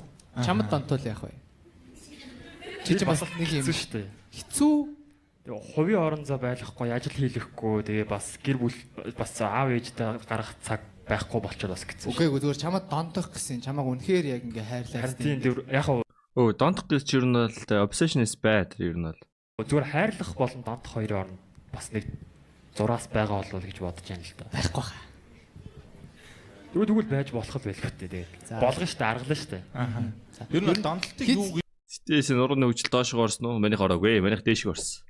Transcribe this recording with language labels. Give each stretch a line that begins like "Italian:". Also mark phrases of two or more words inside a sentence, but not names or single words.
Mongolian: Чамд донтол яах вэ? Чи бас нэг юм шүү дээ. Хэцүү хувийн орон зай байхгүй, ажил хийлэхгүй, тэгээ бас гэр бүл бас аав ээжтэй гарах цаг байхгүй болчиход бас гэсэн. Үгүй зүгээр чамд дондох гэсэн. Чамаг үнэхээр яг ингээ хайрлаа. Тийм яг донтох гэж ер нь бол
English: obsession is bad
Mongolian: ер нь бол. Зүгээр хайрлах болон донтох хоёрын орнд бас нэг зураас байгаа болов гэж бодож байна л да. Байхгүй хаа. Тэгвэл байж болох л байлгүй тэгээд. Болгоно штэ, аргална штэ. Ер нь донтолтыг юу гэж Стэйс нурууны хөгжил доош орсон уу? Маних ороогүй. Маних дээш орсон.